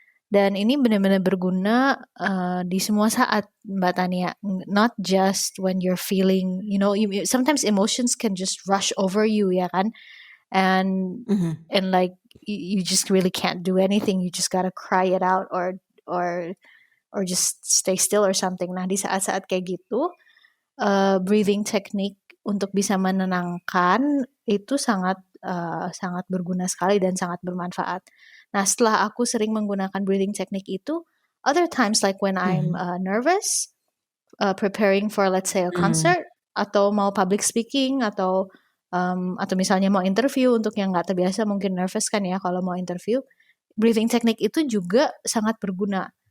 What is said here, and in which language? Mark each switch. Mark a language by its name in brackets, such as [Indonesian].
[Indonesian] Dan ini benar-benar berguna di semua saat, Mbak Tania. [English] Not just when you're feeling, sometimes emotions can just rush over you, ya kan? And Mhm. like you just really can't do anything. You just gotta cry it out or or just stay still or something. [Indonesian] Nah, di saat-saat kayak gitu, breathing technique untuk bisa menenangkan itu sangat berguna sekali dan sangat bermanfaat. [English] Nah, setelah aku sering menggunakan breathing technique itu, other times like when I'm Mhm. nervous, preparing for let's say a Mhm. [Indonesian] concert atau mau public speaking atau misalnya mau interview, untuk yang nggak terbiasa mungkin nervous kan ya kalau mau interview, breathing technique itu juga sangat berguna.